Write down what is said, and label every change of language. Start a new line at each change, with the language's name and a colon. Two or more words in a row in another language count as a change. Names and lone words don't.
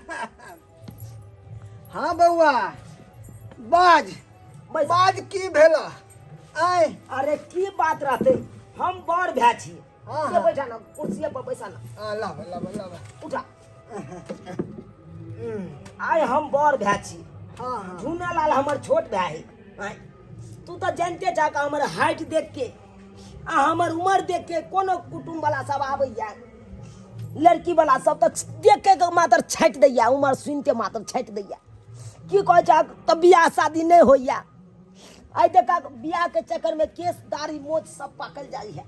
Maithili: हाँ बउआ बाज बैस। बाज की भेला? आय अरे की बात रहते, हम बड़ भै छी। हाँ, से हाँ। बैठा ना, कुर्सी पर बैसा ना, लावा उठा। आय हम बड़ भै छी, हाँ हाँ झूना लाल हमर छोट भाई है। आय, तू तो जानते जा का हमर हाइट देख के आ हमर उम्र देख के कोनो कुटुंब वाला सब आबैया, लड़की वाला सब तो देख के मात्र छाट दैया, उम्र सुनते मात्र छाट दैया। की कह जा तब बियाह शादी नहीं होइया। आई देखा बियाह के चक्कर में केस दाढ़ी मोछ सब पाकल जाई है।